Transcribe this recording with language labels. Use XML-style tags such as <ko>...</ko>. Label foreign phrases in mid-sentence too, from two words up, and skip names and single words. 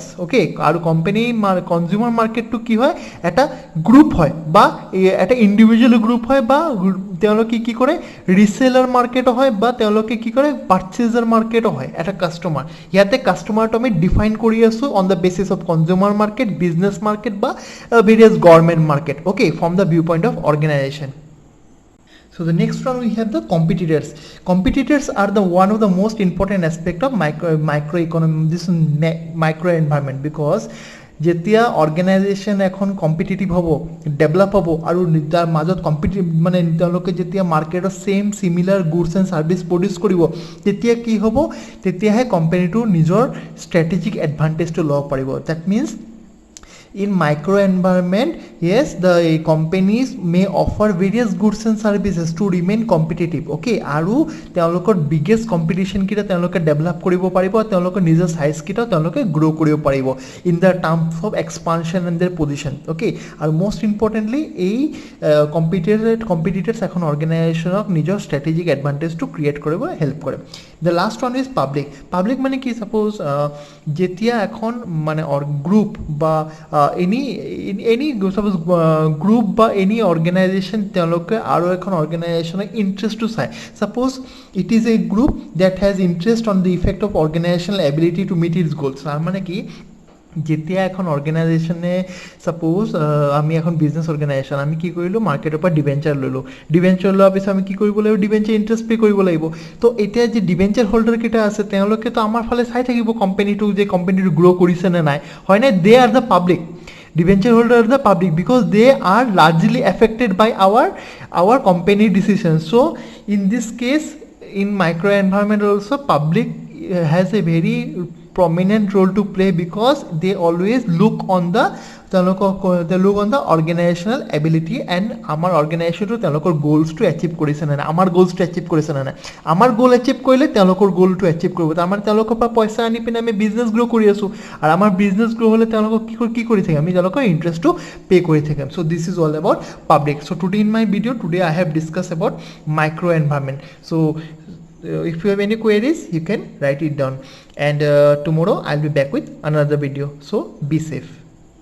<as>অ'কে, আৰু কোম্পানী</as> <en>consumer marketটো</en> <as>কি হয় এটা গ্ৰুপ হয় বা এটা</as> <en>individual group</en> <as>হয়, বা তেওঁলোকে কি কৰে</as> <en>reseller marketো</en> <as>হয়, বা তেওঁলোকে কি কৰে</as> <en>purchaser marketো</en> <as>হয় এটা কাষ্টমাৰ। ইয়াতে কাষ্টমাৰটো আমি ডিফাইন কৰি আছো</as> <en>on the basis of consumer market, business market</en> <as>বা</as> <en>various government market. Okay, from the view point of organisation. So the next one we have the competitors. Competitors are the one of the most important aspect of microeconomy, this micro environment, because</en> <as>যেতিয়া অৰ্গেনাইজেশ্যন এখন কম্পিটিটিভ হ'ব, ডেভেলপ হ'ব, আৰু তাৰ মাজত মানে তেওঁলোকে যেতিয়া মাৰ্কেটত</as> <en>same similar goods and services</en> <as>প্ৰডিউচ কৰিব, তেতিয়া কি হ'ব, তেতিয়াহে কোম্পানীটো নিজৰ</as> <en>strategic advantageটো</en> <as>ল'ব পাৰিব।</as> <en>that means In micro environment, yes, the companies may offer various goods and services to remain competitive.</en> <as>Okay, আৰু তেওঁলোকৰ</as> <en>biggest competition</en> <as>কিটা তেওঁলোকে develop কৰিব পাৰিব, তেওঁলোকৰ নিজৰ size কিটা তেওঁলোকে grow কৰিব পাৰিব</as> <en>in the terms of expansion and their position.</en> <as>Okay, আৰু</as> <en>most importantly</en> <as>এই competitors এখন organizationক নিজৰ</as> <en>strategic advantage to create</en> <as>কৰিব help কৰে.</as> <en>The last one is public</en> <as>মানে কি,</as> <en>suppose</en> <as>যেতিয়া এখন মানে</as> <en>group বা any suppose group বা any organization</en> <as>তেওঁলোকে আৰু এখন</as> <en>organizationৰ interest to চাই. Suppose it is a group that has interest on the effect of organizational ability to meet its goals.</en> <as>তাৰ মানে কি, যেতিয়া এখন অৰ্গেনাইজেশ্যনে সাপোজ আমি এখন</as> <en>business organisation</en> <as>আমি কি কৰিলোঁ, মাৰ্কেটৰ পৰা ডিবেঞ্চাৰ ল'লোঁ, ডিবেঞ্চাৰ লোৱাৰ পিছত আমি কি কৰিব লাগিব,</as> <en>debenture interest</en> <as>পে' কৰিব লাগিব. তো এতিয়া যে</as> <en>debenture holderকেইটা</en> <as>আছে তেওঁলোকেতো আমাৰ ফালে চাই থাকিব কোম্পানীটো যে কোম্পানীটো গ্ৰ' কৰিছে নে নাই, হয়নে?</as> <en>they are the public, debenture holder are the public because they are largely affected by our company decisions. So in this case, in micro environment also public has a very prominent role to play because they always look on the organizational ability and our organization to তেওঁলোকৰ goals to achieve</en> <as>কৰিছে না, আমাৰ</as> <en>goals to achieve</en> <as>কৰিছে না, আমাৰ</as> <en>goal achieve</en> <as>কৰিলে তেওঁলোকৰ</as> <en>goal to achieve কৰিব.</en> <as>তাৰ মানে তেওঁলোকৰ পৰা পইচা আনি পিনে আমি</as> <en>business grow'</en> <as>কৰি আছোঁ, আৰু আমাৰ</as> <en>business grow'</en> <as>হ'লে তেওঁলোকক কি কৰি থাকিম, আমি তেওঁলোকৰ ইণ্টাৰেষ্টটো পে' কৰি থাকিম.</as> <en>So this is all about public. So today in my video, I have discussed about micro environment. So if you have any queries, you can write it down, and tomorrow I'll be back with another video. So be safe.</en>